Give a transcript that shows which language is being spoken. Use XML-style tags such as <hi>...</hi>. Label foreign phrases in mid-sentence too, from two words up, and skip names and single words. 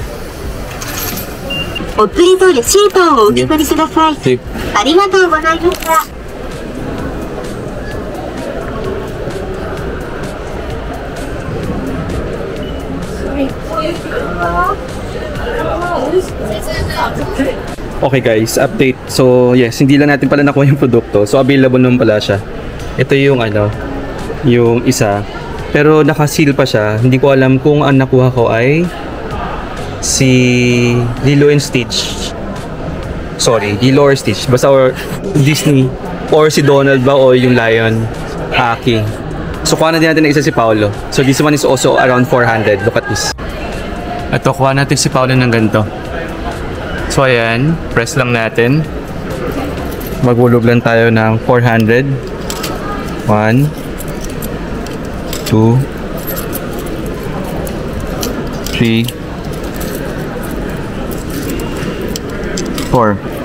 <ja>お釣りとレシートをお受け取りください。ありがとうございました。</ja> <en>Okay guys, update. So yes,</en> <tl>hindi lang natin pala nakuha yung produkto. So available naman pala siya. Ito yung yung isa. Pero naka-seal pa siya. Hindi ko alam kung ang nakuha ko ay si Lilo and Stitch. Sorry, Lilo or Stitch. Basta or Disney. Or si Donald ba o yung Lion. Aki. So kuha na din natin na isa si Paolo.</tl> <en>So this one is also around 400. Look at this.</en> <tl>Ito, kuha natin si Paolo ng ganito. So ayan, press lang natin. Maghulog lang tayo ng 400. 1, 2, 3, 4.</tl>